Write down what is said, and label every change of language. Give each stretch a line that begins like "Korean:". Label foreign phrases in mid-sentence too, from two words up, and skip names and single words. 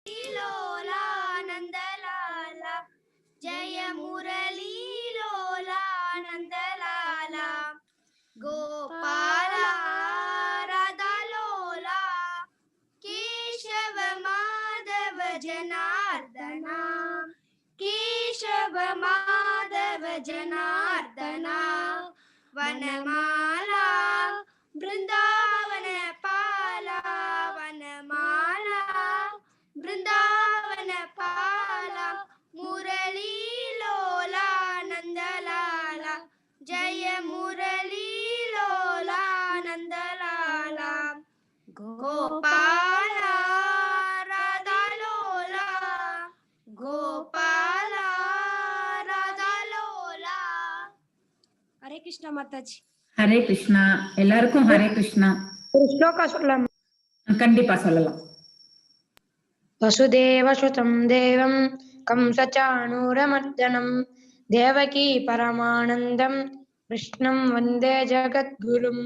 Sanskrit: लोला नंदलाला जय मुरली लोला नंदलाला गोपाला राधा लोला केशव माधव जनार्दना केशव माधव जनार्दना वनमाला वृंदावन पाला वनमाला वृंदावन पाला मुरली लोला नंदलाला जय मुरली लोला नंदलाला गोपाला राधा लोला गोपाला राधा लोला.
Hindi: हरे कृष्णा माताजी.
Tamil: ஹரே கிருஷ்ணா. எல்லாருக்கும் ஹரே கிருஷ்ணா. ஒரு ஸ்லோகா சொல்லலாம்? கண்டிப்பா சொல்லலாம்.
Sanskrit: वसुदेव सुतं देवं कंसचाणूरमर्दनम् देवकी परमानन्दं कृष्णं वन्दे जगद्गुरुम्.